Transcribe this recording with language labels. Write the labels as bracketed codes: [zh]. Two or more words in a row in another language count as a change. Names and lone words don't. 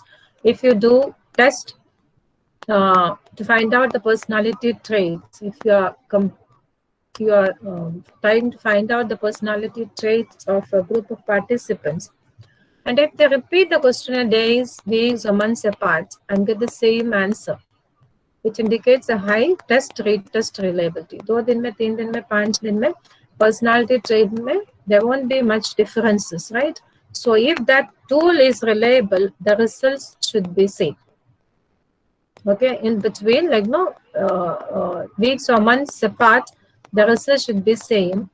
[en] If you do test to find out the personality traits, if you are trying to find out the personality traits of a group of participants, and if they repeat the questionnaire days, weeks, or months apart and get the same answer, which indicates a high test, retest reliability. [hi] 2 दिन में, 3 दिन में, 5 दिन में, [en] personality trait में, there won't be much differences, right? So if that tool is reliable, the results should be same. Okay, in between, like weeks or months apart, the result should be same.